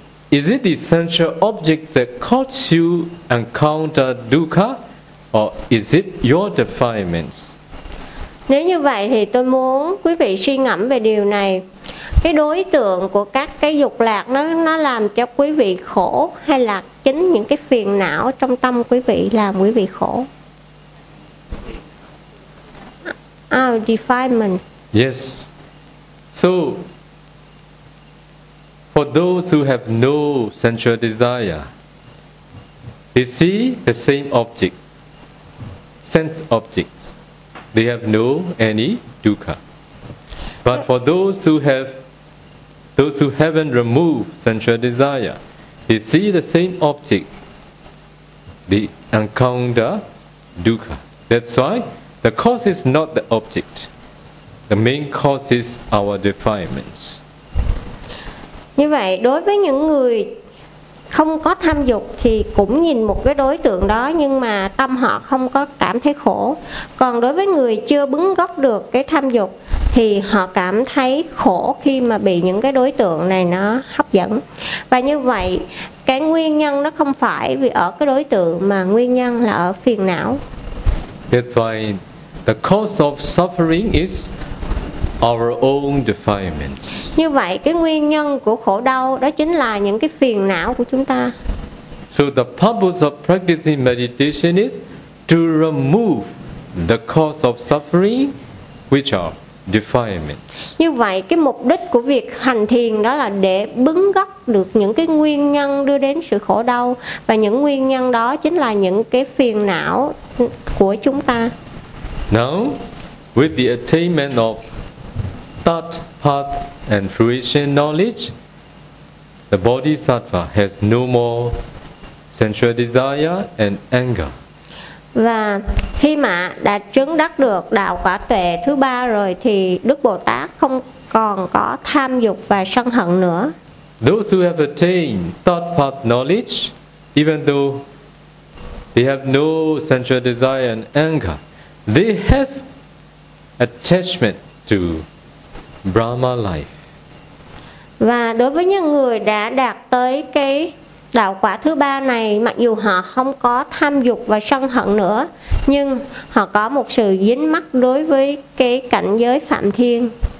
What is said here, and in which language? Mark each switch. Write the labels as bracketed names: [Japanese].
[English] Is it the sensual objects that cause you encounter dukkha, or is it your defilements? [Vietnamese] Nếu như vậy thì tôi muốn quý vị suy ngẫm về điều này. Cái đối tượng của các cái dục lạc nó làm cho quý vị khổ, hay là chính những cái phiền não trong tâm quý vị làm quý vị khổ? [English] Our defilements. Yes. So, for those who have no sensual desire, they see the same object, sense object. They have no any dukkha. But for those who haven't removed sensual desire, they see the same object, they encounter dukkha. That's why the cause is not the object. The main cause is our defilements. [Vietnamese] Như vậy, đối với những người không có tham dục thì cũng nhìn một cái đối tượng đó, nhưng mà tâm họ không có cảm thấy khổ. Còn đối với người chưa bứng gốc được cái tham dục thì họ cảm thấy khổ khi mà bị những cái đối tượng này nó hấp dẫn. Và như vậy, cái nguyên nhân nó không phải vì ở cái đối tượng, mà nguyên nhân là ở phiền não. [English] That's why the cause of suffering is our own defilements. [Vietnamese] Như vậy cái nguyên nhân của khổ đau đó chính là những cái phiền não của chúng ta. [English] So the purpose of practicing meditation is to remove the cause of suffering, which are defilements. [Vietnamese] Như vậy cái mục đích của việc hành thiền đó là để bứng gốc được những cái nguyên nhân đưa đến sự khổ đau, và những nguyên nhân đó chính là những cái phiền não của chúng ta. [English] Now, with the attainment of thought, path and fruition knowledge, the bodhisattva has no more sensual desire and anger. [Vietnamese] Và khi mà đã chứng đắc được đạo quả tuệ thứ ba rồi thì Đức Bồ Tát không còn có tham dục và sân hận nữa. [English] Those who have attained thought path knowledge, even though they have no sensual desire and anger, they have attachment to Brahma life. [Vietnamese] Và đối với những người đã đạt tới cái đạo quả thứ ba này, mặc dù họ không có tham dục và sân hận nữa, nhưng họ có một sự dính mắc đối với cái cảnh giới phạm thiên.